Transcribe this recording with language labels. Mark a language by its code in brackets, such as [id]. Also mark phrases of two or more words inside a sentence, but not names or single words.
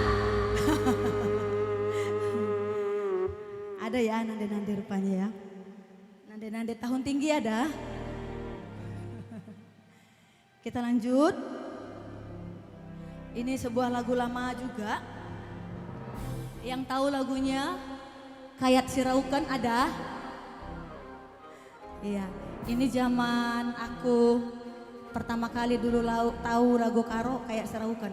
[id] Ada ya nande-nande rupanya ya. Nande-nande tahun tinggi ada. Kita lanjut. Ini sebuah lagu lama juga. Yang tahu lagunya Kayat Siraukan ada? Iya, ini zaman aku pertama kali dulu tahu Rago Karo Kayak Siraukan.